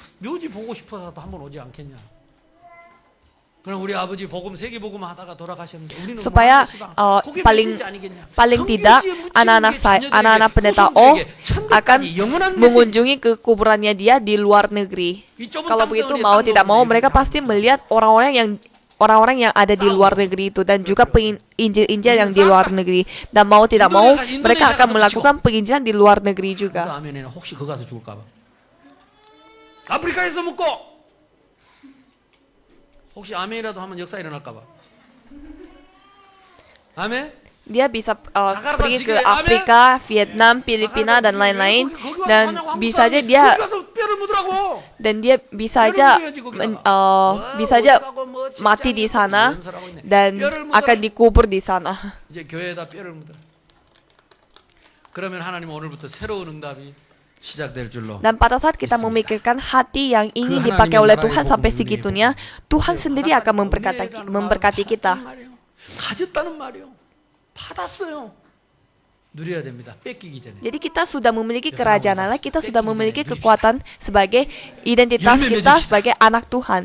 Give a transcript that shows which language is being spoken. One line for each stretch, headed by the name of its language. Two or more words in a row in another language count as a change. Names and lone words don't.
Indonesian: Supaya paling tidak anak-anak pendeta akan mengunjungi ke kuburannya dia di luar negeri. Kalau begitu mau tidak mau mereka pasti melihat orang-orang yang ada di luar negeri itu dan juga penginjil-injil yang di luar negeri, dan mau tidak mau mereka akan melakukan penginjilan di luar negeri juga.
Korean: 혹시 아멘이라도 하면 역사 일어날까 봐. 아멘?
Indonesian: Dia bisa pergi ke Afrika, Vietnam, Filipina dan lain-lain, dan bisa aja dia mati di sana dan akan dikubur di sana.
Korean: 이제 교회에다 뼈를 묻어라. 그러면 하나님 오늘부터 새로운 응답이
Indonesian: Dan pada saat kita memikirkan hati yang ingin dipakai oleh Tuhan sampai segitunya, Tuhan sendiri akan memberkati kita. Jadi kita sudah memiliki kerajaan Allah, kita sudah memiliki kekuatan sebagai identitas kita sebagai anak Tuhan.